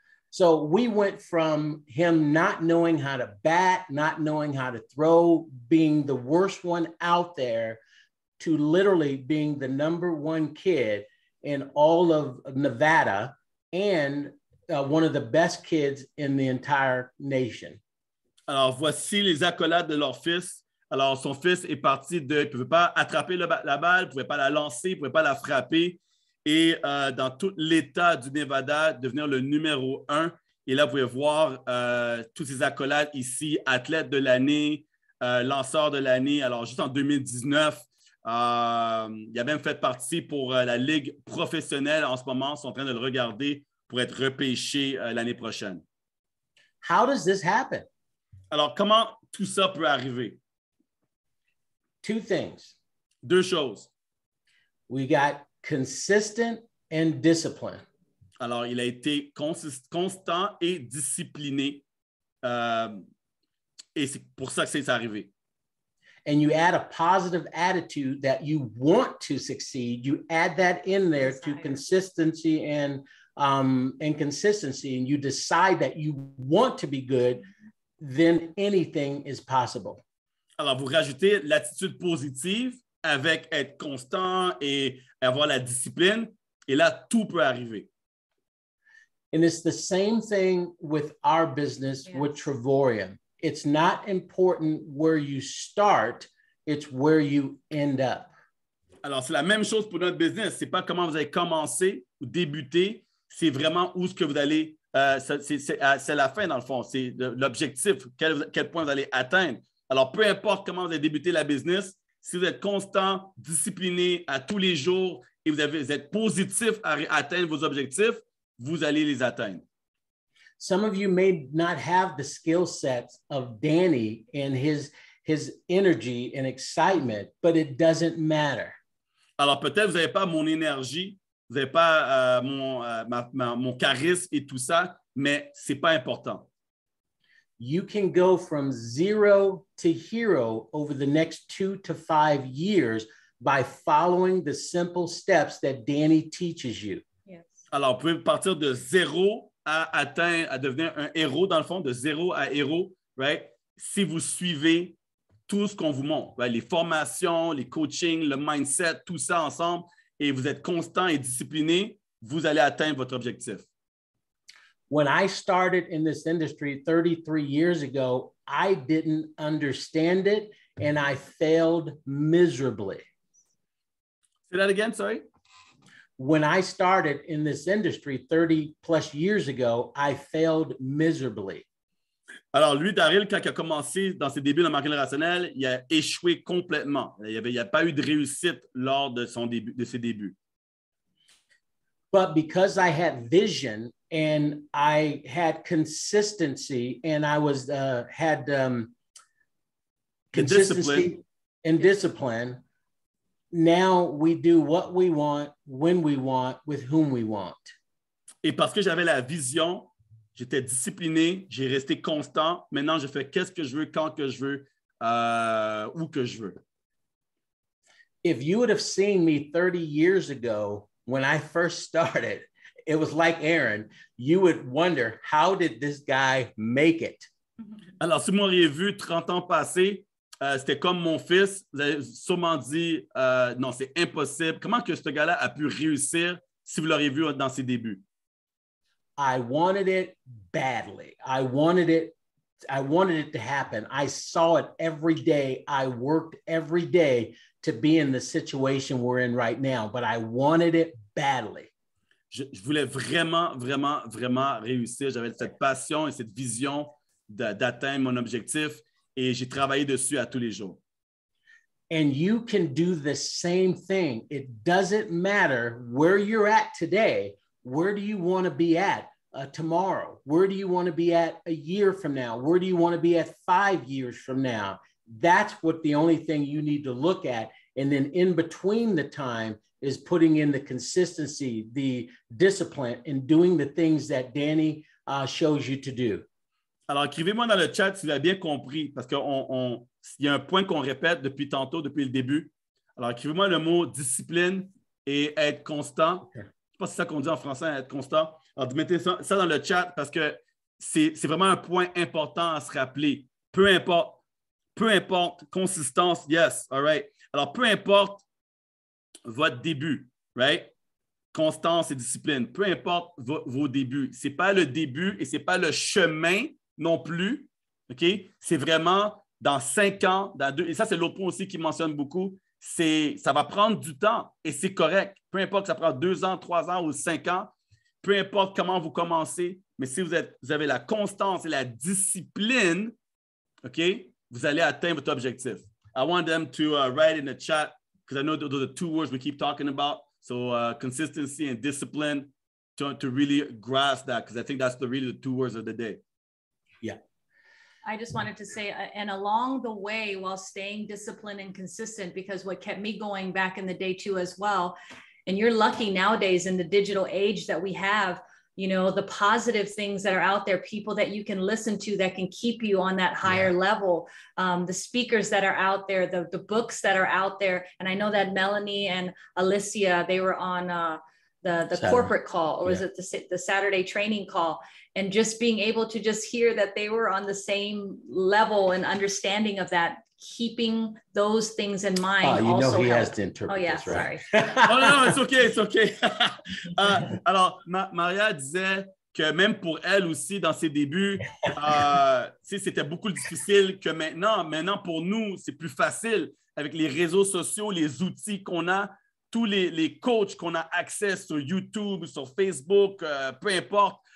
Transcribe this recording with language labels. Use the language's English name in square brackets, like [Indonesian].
[English] So we went from him not knowing how to bat, not knowing how to throw, being the worst one out there, to literally being the #1 kid in all of Nevada and one of the best kids in the entire nation. [French] Alors, voici les accolades de leur fils. Alors, son fils est parti de... Il ne pouvait pas attraper la balle, il ne pouvait pas la lancer, il ne pouvait pas la frapper. Et dans tout l'État du Nevada, devenir le #1. Et là, vous pouvez voir tous ces accolades ici, athlète de l'année, lanceur de l'année. Alors, juste en 2019, il a même fait partie pour la Ligue professionnelle. En ce moment, ils sont en train de le regarder pour être repêché l'année prochaine. [English] How does this happen? [French] Alors, comment tout ça peut arriver? [English] 2 things. [French] 2 choses. [English] We got consistent and discipline. [French] Alors, il a été constant et discipliné. Et c'est pour ça que c'est arrivé. [English] And you add a positive attitude that you want to succeed. You add that in there to consistency and consistency, and you decide that you want to be good, then anything is possible. [French] Alors, vous rajoutez l'attitude positive avec être constant et avoir la discipline, et là, tout peut arriver. [English] And it's the same thing with our business with Trevorium. It's not important where you start, it's where you end up. [French] Alors, c'est la même chose pour notre business. Ce n'est pas comment vous avez commencé ou débuté, c'est vraiment où est-ce que vous allez. C'est la fin, dans le fond. C'est l'objectif, quel point vous allez atteindre. Alors, peu importe comment vous avez débuté la business, si vous êtes constant, discipliné à tous les jours et vous êtes positif à atteindre vos objectifs, vous allez les atteindre. [English] Some of you may not have the skill sets of Danny and his energy and excitement, but it doesn't matter. [French] Alors, peut-être vous n'avez pas mon énergie, vous n'avez pas mon charisme et tout ça, mais ce n'est pas important. [English] You can go from 0 to hero over the next 2 to 5 years by following the simple steps that Danny teaches you. Yes. [French] Alors, vous pouvez partir de 0 à devenir un héros, dans le fond, de 0 à héros, right? Si vous suivez tout ce qu'on vous montre, right? Les formations, les coachings, le mindset, tout ça ensemble, et vous êtes constant et discipliné, vous allez atteindre votre objectif. [English] When I started in this industry 33 years ago, I didn't understand it and I failed miserably. Say that again, sorry? When I started in this industry 30 plus years ago, I failed miserably. [French] Alors, lui, Daryl, quand il a commencé dans ses débuts dans le marketing relationnel, il a échoué complètement. Il n'y a pas eu de réussite lors de ses débuts. [English] But because I had vision and I had consistency and I had consistency and discipline, now we do what we want, when we want, with whom we want. [French] Et parce que j'avais la vision, j'étais discipliné, j'ai resté constant. Maintenant, je fais qu'est-ce que je veux, quand que je veux, où que je veux. [English] If you would have seen me 30 years ago when I first started, it was like Aaron. You would wonder, how did this guy make it? [French] Alors, si vous m'auriez vu 30 ans passés, c'était comme mon fils. Vous avez sûrement dit, non, c'est impossible. Comment que ce gars-là a pu réussir si vous l'auriez vu dans ses débuts? [English] I wanted it badly. I wanted it to happen. I saw it every day. I worked every day to be in the situation we're in right now, but I wanted it badly. [French] Je voulais vraiment, vraiment, vraiment réussir. J'avais cette passion et cette vision d'atteindre mon objectif et j'ai travaillé dessus à tous les jours. [English] And you can do the same thing. It doesn't matter where you're at today. Where do you want to be at tomorrow? Where do you want to be at a year from now? Where do you want to be at 5 years from now? That's what the only thing you need to look at. And then in between the time is putting in the consistency, the discipline, and doing the things that Danny shows you to do. [French] Alors, écrivez-moi dans le chat si vous avez bien compris, parce qu'il y a un point qu'on répète depuis tantôt, depuis le début. Alors, écrivez-moi le mot discipline et être constant. Okay. Je ne sais pas si c'est ça qu'on dit en français, être constant. Alors, mettez ça dans le chat parce que c'est vraiment un point important à se rappeler. Peu importe, consistance, [English] yes, all right. [French] Alors, peu importe votre début, right? Constance et discipline, peu importe vos débuts. Ce n'est pas le début et ce n'est pas le chemin non plus, OK? C'est vraiment dans 5 ans, et ça, c'est l'autre point aussi qui mentionne beaucoup, ça va prendre du temps et c'est correct. Peu importe que ça prend 2 ans, 3 ans ou 5 ans, peu importe comment vous commencez, mais si vous avez la constance et la discipline, OK, vous allez atteindre votre objectif. [English] I want them to write in the chat, because I know those are the 2 words we keep talking about. So consistency and discipline to really grasp that, because I think that's really the 2 words of the day. Yeah. I just wanted to say, and along the way, while staying disciplined and consistent, because what kept me going back in the day too as well, and you're lucky nowadays in the digital age that we have, you know, the positive things that are out there, people that you can listen to that can keep you on that higher level, the speakers that are out there, the books that are out there. And I know that Melanie and Alicia, they were on the corporate call, or was it the Saturday training call? And just being able to just hear that they were on the same level and understanding of that, keeping those things in mind. You know he has to interpret this, right? Sorry. Oh non, it's okay. [French] Alors, Maria disait que même pour elle aussi, dans ses débuts, c'était beaucoup plus difficile que maintenant. Maintenant, pour nous, c'est plus facile avec les réseaux sociaux, les outils qu'on a, tous les coachs qu'on a accès sur YouTube, sur Facebook, peu importe.